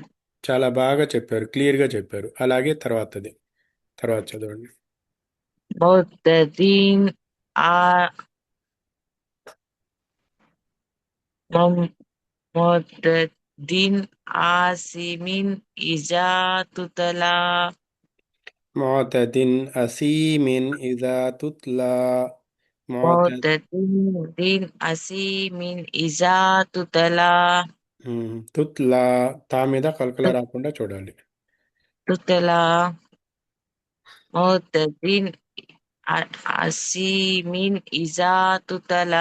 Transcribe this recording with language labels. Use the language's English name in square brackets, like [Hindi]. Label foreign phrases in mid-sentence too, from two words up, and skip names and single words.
[Telugu] చాలా బాగా చెప్పారు, క్లియర్గా చెప్పారు. అలాగే తర్వాతది, తర్వాత చదవండి. [Arabic] معتد أ م- معتد أثيم إذا تتلى. معتد أثيم إذا تتلى. معتد. معتد أثيم إذا تتلى. [Telugu] తుత్లా, తా మీద కలకల రాకుండా చూడాలి. [Arabic] تتلى معتد أثيم إذا تتلى.